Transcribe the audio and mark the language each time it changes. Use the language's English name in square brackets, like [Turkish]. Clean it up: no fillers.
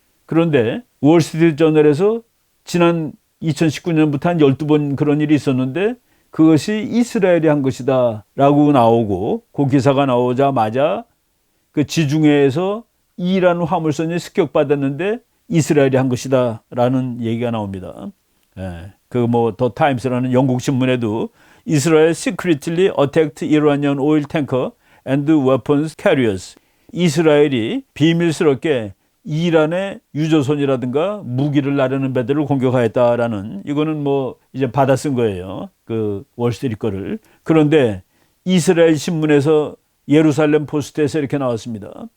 [Korean] 그런데 월스트리트 저널에서 지난 2019년부터 한 12번 그런 일이 있었는데 그것이 이스라엘이 한 것이다 라고 나오고, 그 기사가 나오자마자 그 지중해에서 이란 화물선이 습격받았는데 이스라엘이 한 것이다 라는 얘기가 나옵니다. 더 타임스라는 영국 신문에도 [English] 이스라엘 secretly attacked Iranian oil tanker and weapons carriers. [Korean] 이스라엘이 비밀스럽게 이란의 유조선이라든가 무기를 나르는 배들을 공격하였다라는, 이거는 뭐 이제 받아 쓴 거예요. 그 월스트리트 거를. 그런데 이스라엘 신문에서 예루살렘 포스트에서 이렇게 나왔습니다.